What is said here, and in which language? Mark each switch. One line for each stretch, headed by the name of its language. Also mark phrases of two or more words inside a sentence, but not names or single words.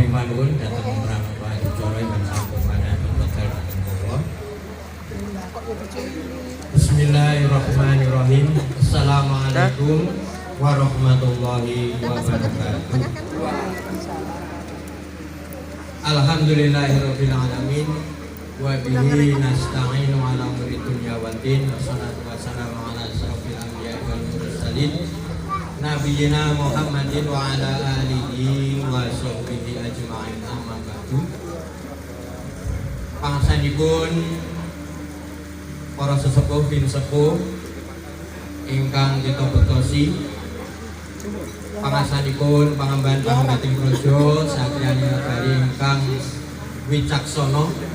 Javanese: ing panuwun dhateng Pramuka Adicara ingkang sampun manahipun medal dhateng kula.
Arabic: بسم الله الرحمن الرحيم. السلام عليكم ورحمة الله وبركاته. الحمد لله رب العالمين وبه نستعين على أمور الدنيا والدين. والصلاة والسلام على أشرف الأنبياء والمرسلين نبينا محمد وعلى آله وصحبه أجمعين، أما بعد.
Javanese: Pangsanipun para sesepuh bin sepuh ingkang kita bektosi, pangasanipun pangemban pangembating praja satriya negari ingkang wicaksana,